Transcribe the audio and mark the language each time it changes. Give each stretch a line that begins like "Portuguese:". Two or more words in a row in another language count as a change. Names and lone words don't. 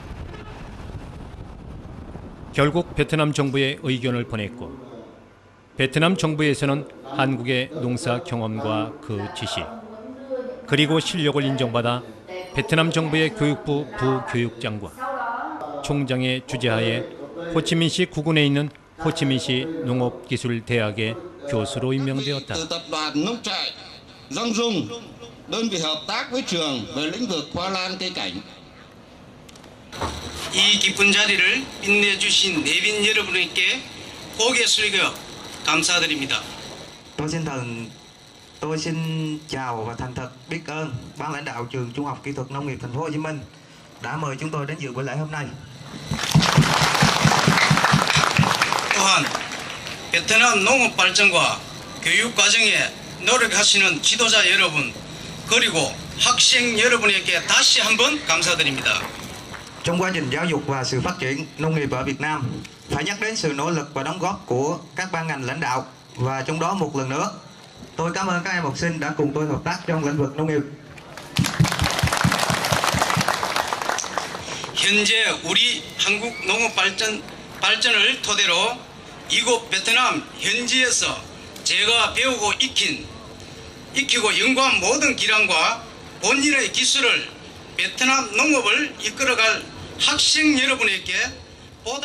Korean: 결국 베트남 정부에 의견을 보냈고 베트남 정부에서는 한국의 농사 경험과 그 지식 그리고 실력을 인정받아 베트남 정부의 교육부 부교육장과 총장의 주재하에 호치민시 구군에 있는 호치민시 농업기술대학의 교수로 임명되었다.
Vietnamese: Từ tập đoàn nông trại Giang Dung, đơn vị hợp tác với trường về lĩnh vực hoa lan cây cảnh.
Korean: 이 깊은 자리를 빛내주신 내빈 여러분께 고개 숙여 감사드립니다.
Vietnamese: Tôi xin chào và thành thật biết ơn ban lãnh đạo trường Trung học Kỹ thuật Nông nghiệp Thành phố Hồ Chí Minh đã mời chúng tôi đến dự buổi lễ hôm nay.
Korean: 또한 베트남 농업 발전과 교육 과정에 노력하시는 지도자 여러분 그리고 학생 여러분에게 다시 한번 감사드립니다.
Vietnamese: Trong quá trình giáo dục và sự phát triển nông nghiệp ở Việt Nam, phải nhắc đến sự nỗ lực và đóng góp của các ban ngành lãnh đạo và trong đó một lần nữa, tôi cảm ơn các em học sinh đã cùng tôi hợp tác trong lĩnh vực nông nghiệp.
Korean: 현재 우리 한국 농업 발전을 토대로 이곳 베트남 현지에서 제가 배우고 익히고 연구한 모든 기량과 본인의 기술을 베트남 농업을 이끌어갈 학생 여러분에게 보다